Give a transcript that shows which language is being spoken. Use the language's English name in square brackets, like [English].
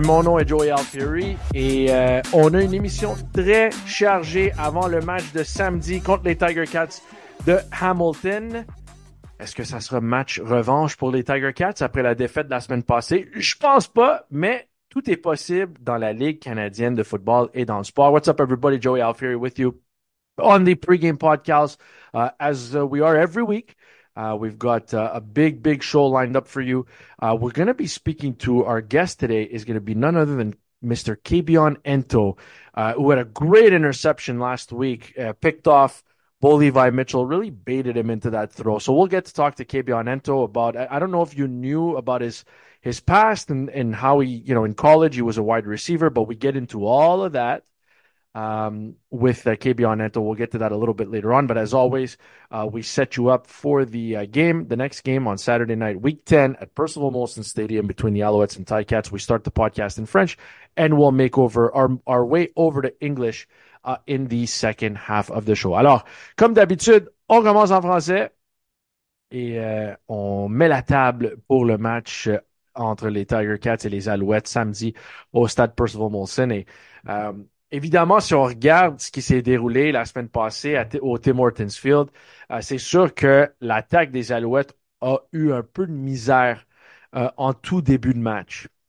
[French] Mon nom est Joey Alfieri et on a une émission très chargée avant le match de samedi contre les Tiger Cats de Hamilton. Est-ce que ça sera match revanche pour les Tiger Cats après la défaite de la semaine passée? Je pense pas, mais tout est possible dans la Ligue canadienne de football et dans le sport. [English] What's up everybody? Joey Alfieri with you on the pregame podcast as we are every week. We've got a big show lined up for you. We're going to be speaking to our guest today is going to be none other than Mr. Kebion Ento, who had a great interception last week, picked off Bo Levi Mitchell, really baited him into that throw. So we'll get to talk to Kebion Ento about, I don't know if you knew about his past and how he, in college he was a wide receiver, but we get into all of that. With Kebion Ento. We'll get to that a little bit later on. But as always, we set you up for the next game on Saturday night, Week 10 at Percival Molson Stadium between the Alouettes and Ticats. We start the podcast in French, and we'll make over our way over to English in the second half of the show. [French] Alors, comme d'habitude, on commence en français et on met la table pour le match entre les Tiger Cats et les Alouettes samedi au stade Percival Molson. Et évidemment, si on regarde ce qui s'est déroulé la semaine passée au Tim Hortons Field, c'est sûr que l'attaque des Alouettes a eu un peu de misère en tout début de match.